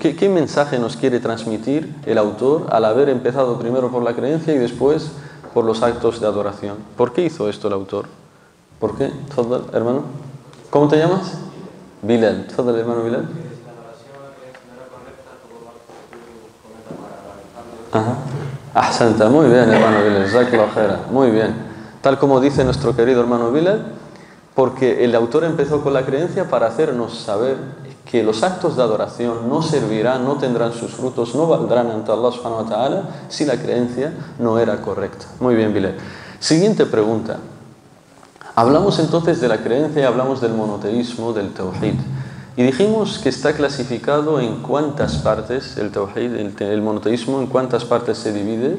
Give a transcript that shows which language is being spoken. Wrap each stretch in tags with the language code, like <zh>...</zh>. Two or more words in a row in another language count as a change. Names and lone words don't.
<es>¿Qué mensaje nos quiere transmitir el autor al haber empezado primero por la creencia y después por los actos de adoración? ¿Por qué hizo esto el autor? ¿Por qué? Tfadal, hermano. ¿Cómo te llamas? Bilal. Tfadal, hermano Bilal. Ajá. Ahsanta, muy bien, hermano Bilal.</es> <ar>جزاك الله خيرا.</ar> <es>Muy bien. Tal como dice nuestro querido hermano Bilal, porque el autor empezó con la creencia para hacernos saber que los actos de adoración no servirán, no tendrán sus frutos, no valdrán ante Allah</es> <ar>سبحانه وتعالى</ar> <es>si la creencia no era correcta. Muy bien, Bilal. Siguiente pregunta. Hablamos entonces de la creencia y hablamos del monoteísmo, del tawhid. Y dijimos que está clasificado en cuántas partes el tawhid, el monoteísmo, en cuántas partes se divide.</es>